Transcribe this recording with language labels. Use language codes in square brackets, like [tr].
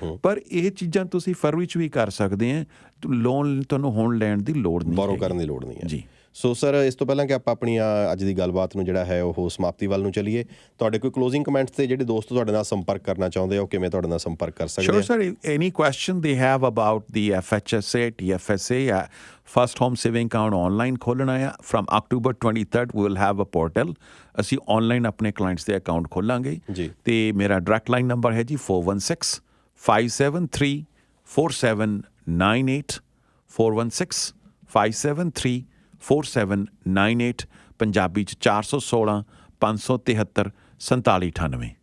[pa] ਪਰ ਇਹ ਚੀਜ਼ਾਂ ਤੁਸੀਂ ਫਰਵਰੀ 'ਚ ਵੀ ਕਰ ਸਕਦੇ ਆ, ਲੋਨ ਤੁਹਾਨੂੰ ਹੁਣ ਲੈਣ ਦੀ ਲੋੜ ਨਹੀਂ, ਬੋਰੋ ਕਰਨ ਦੀ ਲੋੜ ਨਹੀਂ ਹੈ ਜੀ। ਸੋ ਸਰ, ਇਸ ਤੋਂ ਪਹਿਲਾਂ ਕਿ ਆਪਾਂ ਆਪਣੀ ਅੱਜ ਦੀ ਗੱਲਬਾਤ ਨੂੰ ਜਿਹੜਾ ਹੈ ਉਹ ਸਮਾਪਤੀ ਵੱਲ ਨੂੰ ਚੱਲੀਏ, ਤੁਹਾਡੇ ਕੋਈ ਕਲੋਜ਼ਿੰਗ ਕਮੈਂਟਸ ਤੇ ਜਿਹੜੇ ਦੋਸਤ ਤੁਹਾਡੇ ਨਾਲ ਸੰਪਰਕ ਕਰਨਾ ਚਾਹੁੰਦੇ ਆ ਉਹ ਕਿਵੇਂ ਤੁਹਾਡੇ ਨਾਲ ਸੰਪਰਕ ਕਰ ਸਕਦੇ ਆ? [en] Sure, sir. Any question they have about the FHSA, TFSA, First Home Saving Account online [pa] ਖੋਲ੍ਹਣਾ ਆ, [en] from October 23rd we will have a portal. [pa] ਅਸੀਂ ਆਨਲਾਈਨ ਆਪਣੇ ਕਲਾਇੰਟਸ ਦੇ ਅਕਾਊਂਟ ਖੋਲਾਂਗੇ ਜੀ, ਤੇ ਮੇਰਾ ਡਾਇਰੈਕਟ ਲਾਈਨ ਨੰਬਰ ਹੈ ਜੀ 416-573-4798, 416-573-4798, ਪੰਜਾਬੀ 'ਚ 416-573-4798।